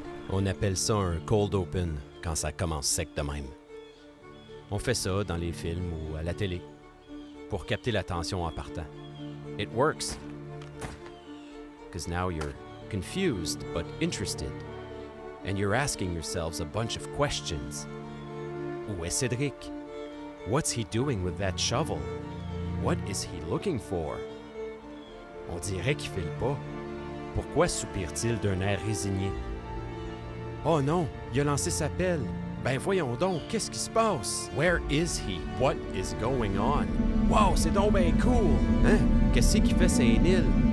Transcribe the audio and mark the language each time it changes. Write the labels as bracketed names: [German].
[French] On appelle ça un cold open quand ça commence sec de même. On fait ça dans les films ou à la télé pour capter l'attention en partant. [English] It works. Because now you're confused but interested. And you're asking yourselves a bunch of questions. [French] Où est Cédric? [English] What's he doing with that shovel? What is he looking for? [French] On dirait qu'il file pas. Pourquoi soupire-t-il d'un air résigné? Oh non, il a lancé sa pelle. Ben voyons donc, qu'est-ce qui se passe? [English] Where is he? What is going on? Wow, [French] c'est donc ben cool! Hein? Qu'est-ce qu'il fait, Saint-Nil?